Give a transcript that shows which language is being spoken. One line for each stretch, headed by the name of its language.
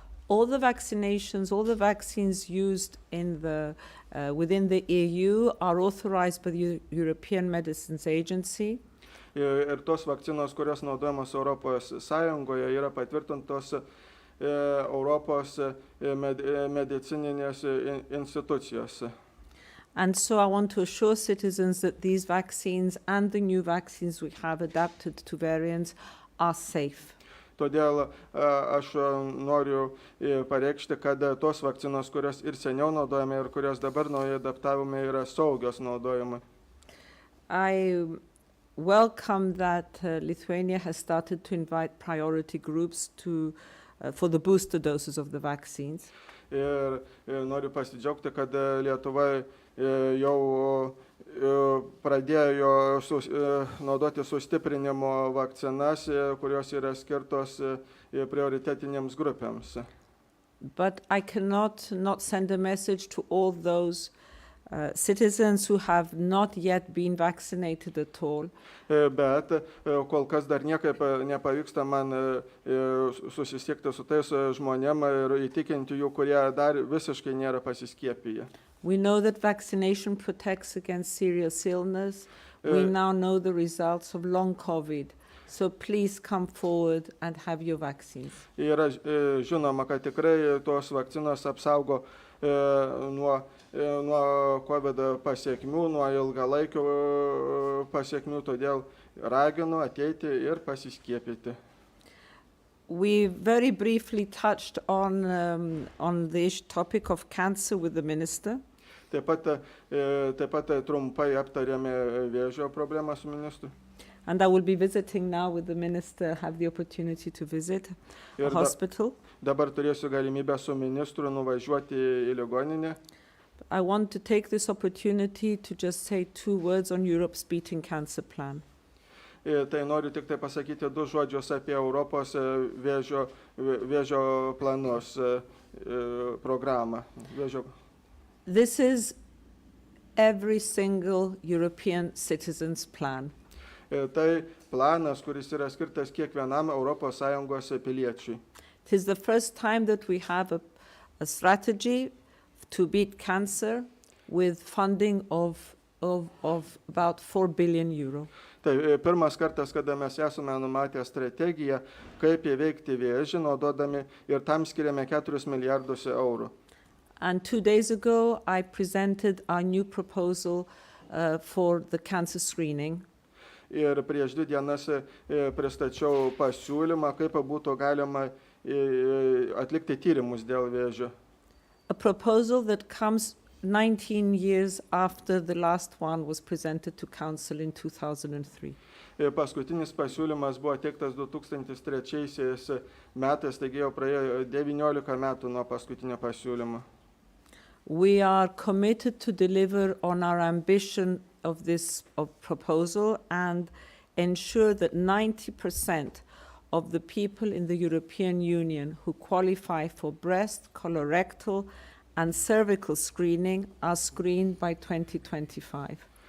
English: All the vaccines used in within the EU are authorized by the European Medicines Agency.
Lithuanian: Ir tos vakcinos, kurios naudojamos Europos Sąjungoje, yra patvirtintos Europos medicininės institucijos.
English: And so I want to assure citizens that these vaccines and the new vaccines we have adapted to variants are safe.
Lithuanian: Todėl aš noriu pareikšti, kad tos vakcinos, kurios ir seniau naudojame ir kurios dabar naujai adaptavome, yra saugios naudojimui.
English: I welcome that Lithuania has started to invite priority groups for the booster doses of the vaccines.
Lithuanian: Ir noriu pasidžiaugti, kad Lietuva jau pradėjo naudoti sustiprinimo vakcinas, kurios yra skirtos prioritetinėms grupėms.
English: But I cannot not send a message to all those citizens who have not yet been vaccinated at all.
Lithuanian: Bet kol kas dar niekaip nepavyksta man susisiekti su tais žmonėm ir įtikinti jų, kurie dar visiškai nėra pasiskiepiję.
English: We know that vaccination protects against serious illness. We now know the results of long COVID. So please come forward and have your vaccines.
Lithuanian: Yra žinoma, kad tikrai tos vakcinos apsaugo nuo COVID pasiekmių, nuo ilgalaikių pasiekmių, todėl raginu ateiti ir pasiskiepyti.
English: We very briefly touched on the topic of cancer with the minister.
Lithuanian: Taip pat trumpai aptarėme vėžio problemą su ministru.
English: And I will be visiting now with the minister, have the opportunity to visit a
Lithuanian: Ir
English: hospital.
Lithuanian: dabar turėsiu galimybę su ministru nuvažiuoti į ligoninę.
English: I want to take this opportunity to just say 2 words on Europe's Beating Cancer Plan.
Lithuanian: Tai noriu tik tai pasakyti 2 žodžius apie Europos vėžio planus programą.
English: This is every single European citizen's plan.
Lithuanian: Tai planas, kuris yra skirtas kiekvienam ES piliečiui.
English: It is the first time that we have a strategy to beat cancer with funding of about 4 billion euro.
Lithuanian: Tai pirmas kartas, kada mes esame numatę strategiją, kaip įveikti vėžį, naudodami ir tam skiriame 4 milijardus eurų.
English: And 2 days ago, I presented our new proposal for the cancer screening.
Lithuanian: Ir prieš 2 dienas pristačiau pasiūlymą, kaip būtų galima atlikti tyrimus dėl vėžio.
English: A proposal that comes 19 years after the last one was presented to Council in 2003.
Lithuanian: Paskutinis pasiūlymas buvo teiktas 2003 metais, taigi jau praėjo 19 metų nuo paskutinio pasiūlymo.
English: We are committed to deliver on our ambition of this proposal and ensure that 90% of the people in the European Union who qualify for breast, colorectal, and cervical screening are screened by 2025.